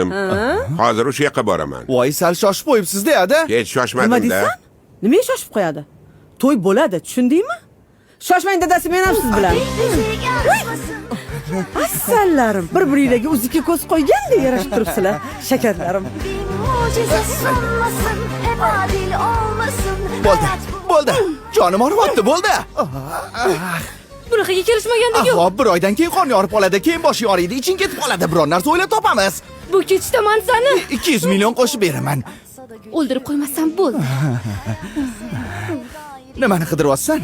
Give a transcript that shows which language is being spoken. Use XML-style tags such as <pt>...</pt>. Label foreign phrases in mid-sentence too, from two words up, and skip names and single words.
<uz>Hozir o'sha yoqqa boraman. Voy, sal shoshib qo'yibsiz-da. Hech Nima shoshmadim-da. deysan? Nimaga shoshib qo'yadi? To'y bo'ladi, tushundingmi? Shoshmang dadasi, men ham siz bilan. Assallarim, bir-biringizga uzukka ko'z qo'ygandek yarashib turibsizlar, shakarlarim.</uz> <tr>Mucize sunmasın, hep adil olmasın.</tr> <uz>Bo'ldi. Jonim og'riyapti, bo'ldi. Bunaqaga kelishmagandik yo'q. Bir oydan keyin qon yorib qoladi, keyin boshing og'riydi, iching ketib qoladi. Biror narsa o'ylab topamiz. Bu ketishda man sani 200 million qo'shib beraman. o'ldirib qo'ymasam bo'ldi. Nimani qidiryapsan?</uz>